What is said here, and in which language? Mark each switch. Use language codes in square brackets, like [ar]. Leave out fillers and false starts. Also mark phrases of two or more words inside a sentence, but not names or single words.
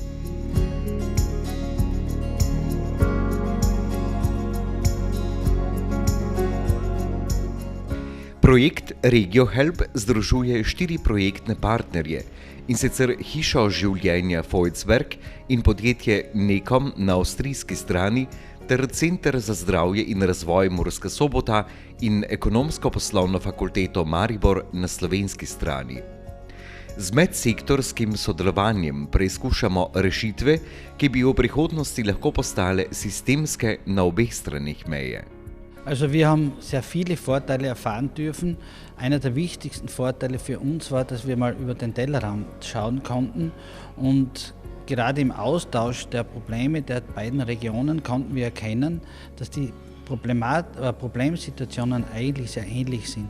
[sl] Projekt RegioHelp združuje 4 projektne partnerje, in sicer Hišo življenja Voitsberg in podjetje Nekom na avstrijski strani ter Center za zdravje in razvoj Murska Sobota in Ekonomsko-poslovno fakulteto Maribor na slovenski strani. Z medsektorskim sodelovanjem preizkušamo rešitve, ki bi v prihodnosti lahko postale sistemske na obeh stranih meje. [de] Also wir haben sehr viele Vorteile erfahren dürfen. Einer der wichtigsten Vorteile für uns war, dass wir mal über den Tellerrand schauen konnten und gerade im Austausch der Probleme der beiden Regionen konnten wir erkennen, dass die Problemsituationen eigentlich sehr ähnlich sind.